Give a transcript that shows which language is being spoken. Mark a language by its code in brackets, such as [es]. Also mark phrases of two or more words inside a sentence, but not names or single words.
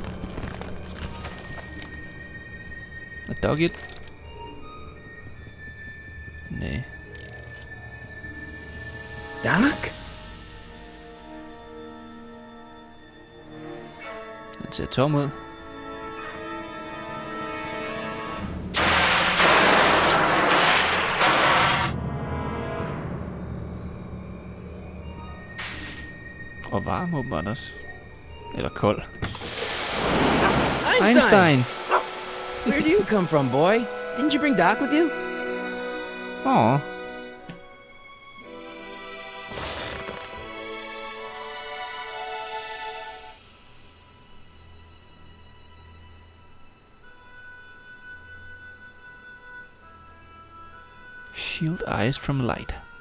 [da] A dogget? Nej. Doc? Den ser tom ud. Og varm åbenbart også. Eller kold. Einstein! [en] Where do you come from, boy? Didn't you bring Doc with you? Åh. Shield eyes from light.